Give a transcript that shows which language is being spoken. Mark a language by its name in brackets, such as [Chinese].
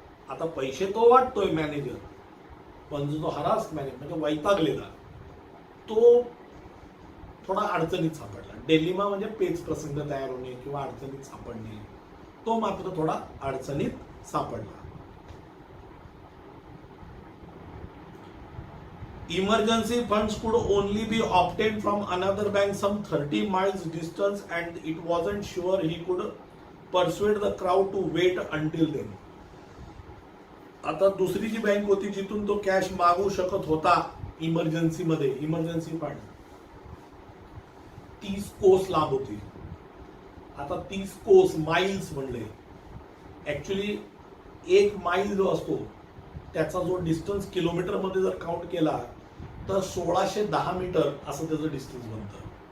[Marathi] आता पैसे तो वाटतोय मॅनेजर, पण जो हरास्ड मॅनेजर म्हणजे वैतागलेला, तो थोडा अडचणीत सापडला. डेलिमा म्हणजे पेच प्रसंग तयार होणे किंवा अडचणीत सापडणे, तो मात्र थोडा अडचणीत सापडला. [English] Emergency funds could only be obtained from another bank some 30 miles distance and it wasn't sure he could persuade the crowd to wait until then. [Marathi] आता दुसरी जी बँक होती जिथून तो कॅश मागू शकत होता इमर्जन्सी मध्ये, इमर्जन्सी फंड, 30 कोस लांब होती. आता 30 कोस माइल्स म्हणले, ऍक्च्युली 1 माइल जो असतो त्याचा जो डिस्टन्स किलोमीटर मध्ये जर काउंट केला तर 1610 मीटर असं त्याचं डिस्टन्स बनतं.